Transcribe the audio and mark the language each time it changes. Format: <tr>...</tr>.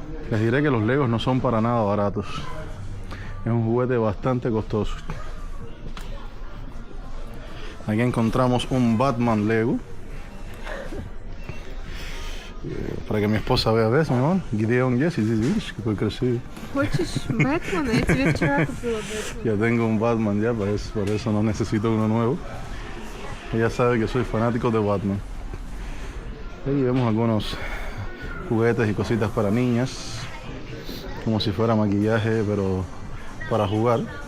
<es>Les diré que los Legos no son para nada baratos. Es un juguete bastante costoso. Aquí encontramos un Batman Lego. Para que mi esposa vea eso, mi amor.</es> <ru>Gideon, yes, видишь, какой красивый. Хочешь Бэтмена? Я тебе вчера купила Бэтмена.</ru> <es>Ya tengo un Batman ya, por eso no necesito uno nuevo. Ella sabe que soy fanático de Batman. Aquí vemos algunos juguetes y cositas para niñas, como si fuera maquillaje, pero para jugar.</es>